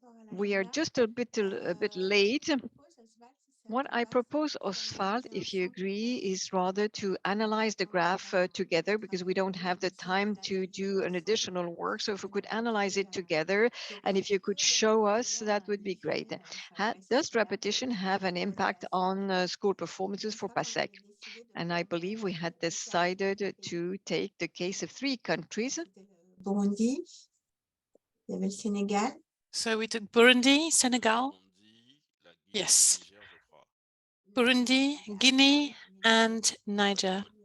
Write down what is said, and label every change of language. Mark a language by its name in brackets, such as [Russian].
[English] We are just a bit late. What I propose, Oswald, if you agree, is rather to analyze the graph together, because we don't have the time to do an additional work. So if we could analyze it together, and if you could show us, that would be great. Does repetition have an impact on school performances for PASEC? And I believe we had decided to take the case of 3 countries. [French] Burundi, il y avait le Sénégal. [English] So we took Burundi, Senegal. Yes. Burundi, Guinea, and Niger.